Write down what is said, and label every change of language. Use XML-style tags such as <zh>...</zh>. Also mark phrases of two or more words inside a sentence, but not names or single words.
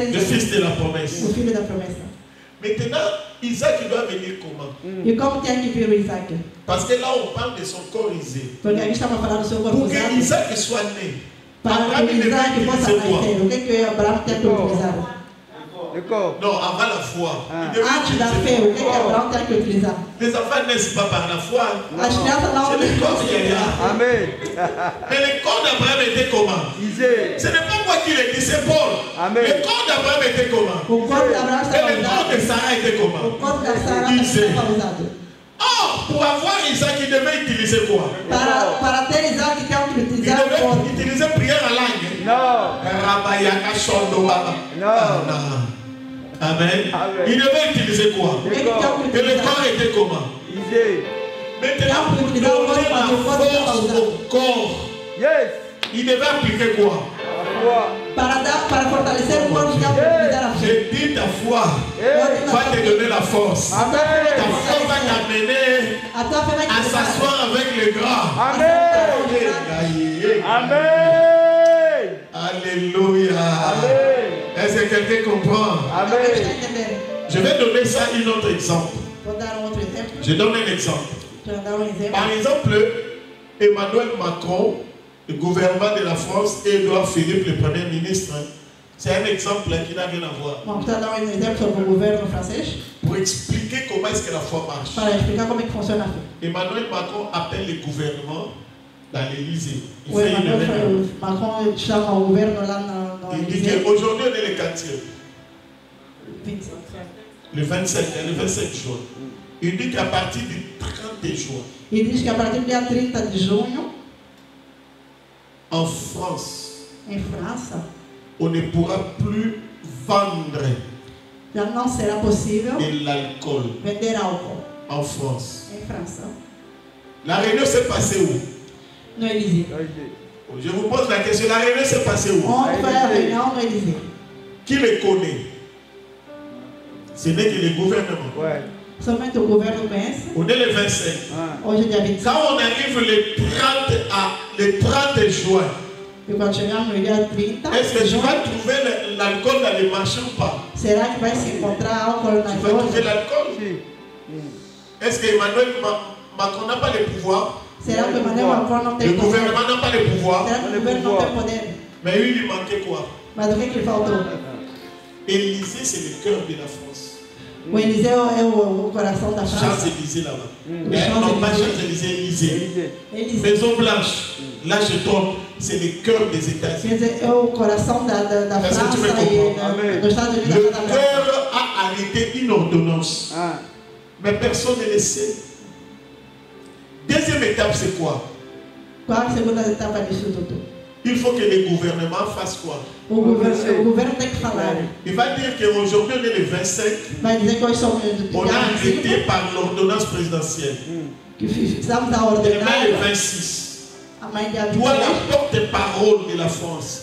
<fr>le fils de la promesse.</fr> <pt>o filho da promessa.</pt> <fr>Maintenant, Isaac il doit venir comment?</fr> <pt>E como tinha que vir o Isaac?</pt> <fr>Parce que là on parle de son corps isé.</fr> <pt>Porque a gente estava falando do seu corpo</pt> <fr>Pour que</fr> <pt>usado.</pt> <fr>Isaac soit né,</fr> <pt>Para</pt> <fr>Abraham</fr> <pt>que</pt> <fr>il devait</fr> <pt>Isaac possa</pt> <fr>utiliser quoi?</fr> <pt>nascer. O que o Abraão tinha que utilizar?</pt> <fr>Le corps. Non, avant la foi. Ah. Il devait</fr> <pt>Antes da</pt> <fr>utiliser</fr> <pt>fé,</pt> <fr>le</fr> <pt>o que</pt> <fr>corps.</fr> <pt>Abraão tem que utilizar?</pt> <fr>Les enfants naissent pas par la foi.</fr> <pt>As crianças não</pt> <fr>C'est le corps qui est là. Amen. Mais le corps d'Abraham était comment? Isée. Ce n'est pas moi qui l'ai dit, c'est Paul. Amen. Le corps d'Abraham était comment?</fr> <pt>O corpo de Abraão</pt> <fr>Et</fr> <pt>estava</pt> <fr>le corps de</fr> <pt>usado.</pt> <fr>Sarah était</fr> <pt>O</pt> <fr>comment?</fr> <pt>corpo da Sara</pt> <fr>Isée.</fr> <pt>estava usado.</pt> <fr>Or, pour avoir Isaac, il devait utiliser quoi?</fr> <pt>Para ter Isaac, tem que</pt> <fr>Il</fr> <pt>utilizar o</pt> <fr>devait</fr> <pt>corpo.</pt> <fr>utiliser prière en langue. Non. Rabayaka Shondo Baba. Non. Ah, non. Amen. Amen. Il devait utiliser quoi?</fr> <pt>O que tem que</pt> <fr>Et le</fr> <pt>utilizar?</pt> <fr>corps était comment? Isée. Maintenant, pour donner la force au corps, Yes. il devait appliquer quoi? La foi.</fr> <pt>Para fortalecer o corpo, tem que utilizar a fé.</pt> <fr>J'ai dit ta foi Eh. va te donner la force. Ta Amen. foi va t'amener</fr> <pt>A tua fé vai te</pt> <fr>à</fr> <pt>levar</pt> <fr>s'asseoir avec les grands. Amen. Amen. Alléluia. Amen. Est-ce que quelqu'un comprend?</fr> <pt>Alguém está Amen. entendendo?</pt> <fr>Je vais donner ça un autre exemple.</fr> <pt>Vou dar outro exemplo.</pt> <fr>Je donne un exemple. Je vais</fr> <pt>dar exemplo.</pt> <fr>Par exemple, Emmanuel Macron, le gouvernement de la France, et Édouard Philippe, le Premier ministre, c'est un exemple qui n'a rien à voir.</fr> <pt>Vamos dar exemplo sobre o governo francês</pt> <fr>Pour expliquer comment est-ce que la foi marche.</fr> <pt>para explicar como é que funciona a fé.</pt> <fr>Emmanuel Macron appelle le gouvernement dans l'Élysée. Il</fr> <pt>O</pt> <fr>fait une</fr> <pt>Emmanuel</pt> <fr>réunion.</fr> <pt>Macron chama o governo lá no</pt> <fr>Il dit</fr> <pt>Élysée.</pt> <fr>qu'aujourd'hui on est le 4e, 25. le 27 juin. Il dit qu'à partir du 30 juin,</fr> <pt>E diz que a partir do dia 30 de junho,</pt> <fr>en France,</fr> <pt>em França,</pt> <fr>on ne pourra plus vendre</fr> <pt>já não será possível</pt> <fr>de l'alcool</fr> <pt>vender álcool</pt> <fr>en France.</fr> <pt>em França,</pt> <fr>La réunion s'est passée où?</fr> <pt>no Élysée.</pt> <fr>Je vous pose la question, la réunion s'est passée où?</fr> <pt>Onde foi a reunião no Élysée?</pt> <fr>Qui les connaît? Ce n'est que le gouvernement. Ouais.</fr> <pt>Somente o governo conhece.</pt> <fr>On est le 25. Ah.</fr> <pt>Hoje é dia 25.</pt> <fr>Quand on arrive le 30 juin,</fr> <pt>E quando chegamos no dia 30,</pt> <fr>est-ce que</fr> <pt>de</pt> <fr>tu</fr> <pt>junho,</pt> <fr>vas trouver l'alcool dans les marchés ou pas?</fr> <pt>será que vai se encontrar álcool nas</pt> <fr>Tu vas trouver</fr> <pt>lojas?</pt> <fr>l'alcool? Si. Est-ce que Emmanuel Macron n'a pas le pouvoir?</fr> <pt>Será que o Emmanuel Macron não</pt> <fr>Le</fr> <pt>tem poder?</pt> <fr>gouvernement n'a pas le pouvoir?</fr> <pt>Será que o governo não tem poder?</pt> <fr>Mais lui, il lui manquait quoi?</fr> <pt>Mas o que que lhe faltou?</pt> <fr>Élysée, c'est le cœur de la France.</fr> <pt>O Élysée é o coração da França.</pt> <fr>Champs-Élysées là-bas. Champs-Élysées. Non, pas Champs-Élysées, Élysée. Élysée. Élysée. Maison Blanche. Là, je tombe. C'est le cœur des États-Unis.</fr> <pt>Quer dizer, é o coração da</pt> <fr>Est-ce que</fr> <pt>França</pt> <fr>tu me</fr> <pt>e</pt> <fr>comprends?</fr> <pt>Amém. dos Estados Unidos.</pt> <fr>Le</fr> <pt>da Casa Branca.</pt> <fr>cœur a arrêté une ordonnance. Ah. Mais personne ne le sait. Deuxième étape, c'est quoi?</fr> <pt>Qual a segunda etapa disso tudo?</pt> <fr>Il faut que le gouvernement fasse quoi?</fr> <pt>O governo tem que falar.</pt> <fr>Il va dire qu'aujourd'hui, on est le 25.</fr> <pt>Vai dizer que hoje somos do</pt> <fr>On</fr> <pt>dia</pt> <fr>a</fr> <pt>25,</pt> <fr>arrêté par l'ordonnance présidentielle.</fr> <pt>que fixamos a</pt> <fr>Demain, le</fr> <pt>ordenada.</pt> <fr>26.</fr> <pt>Amanhã, dia</pt> <fr>Toi,</fr> <pt>26,</pt> <fr>la porte-parole de la France.</fr>